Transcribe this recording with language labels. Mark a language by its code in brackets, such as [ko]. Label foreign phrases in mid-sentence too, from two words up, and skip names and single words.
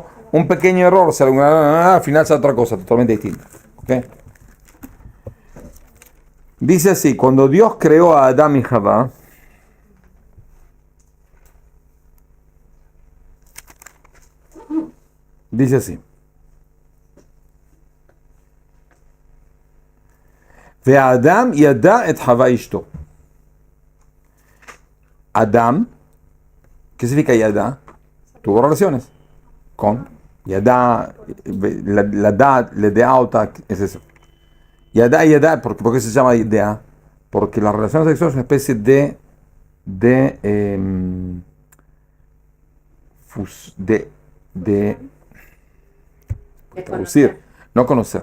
[es] Un pequeño error, al final sale otra cosa totalmente distinta. ¿Ok? Dice así, cuando Dios creó a Adán y Jabá, dice así. [he] והאדם ידע את חוה אשתו. [es] Adam, ¿qué significa yada? Tuvo relaciones con yada, la deauta, es eso. Yada, ¿por qué se llama yada? Porque las relaciones sexuales son una especie de producir, no conocer.